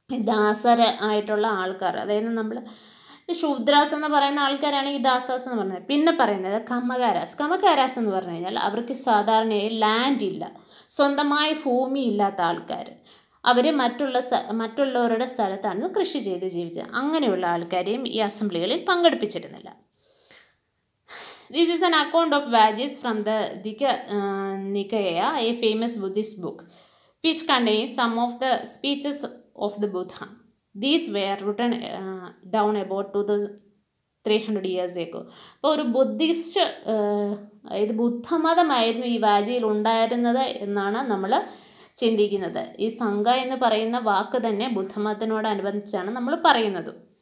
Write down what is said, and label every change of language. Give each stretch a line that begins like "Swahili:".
Malayalam: ദാസർ ആയിട്ടുള്ള ആൾക്കാർ, അതായത് നമ്മൾ ശൂദ്രാസ് എന്ന് പറയുന്ന ആൾക്കാരാണ് ഈ ദാസാസ് എന്ന് പറയുന്നത്. പിന്നെ പറയുന്നത് കമകാരാസ് എന്ന് പറഞ്ഞു കഴിഞ്ഞാൽ അവർക്ക് സാധാരണയായി ലാൻഡ് ഇല്ല, സ്വന്തമായ ഭൂമി ഇല്ലാത്ത ആൾക്കാർ. അവർ മറ്റുള്ളവരുടെ സ്ഥലത്താണ് കൃഷി ചെയ്ത് ജീവിച്ചത്. അങ്ങനെയുള്ള ആൾക്കാരെയും ഈ അസംബ്ലികളിൽ പങ്കെടുപ്പിച്ചിരുന്നില്ല.
English: This is an account of Vajis from the Nikaya, a famous Buddhist book, which contains some of the speeches of the Buddha. These were written down about 2300 years ago.
Malayalam: അപ്പോൾ ഒരു ബുദ്ധിസ്റ്റ്, ഇത് ബുദ്ധമതമായിരുന്നു ഈ വാജിയിൽ ഉണ്ടായിരുന്നത് എന്നാണ് നമ്മൾ ചിന്തിക്കുന്നത്. ഈ സംഘ എന്ന് പറയുന്ന വാക്ക് തന്നെ ബുദ്ധമതത്തിനോടനുബന്ധിച്ചാണ് നമ്മൾ പറയുന്നത്.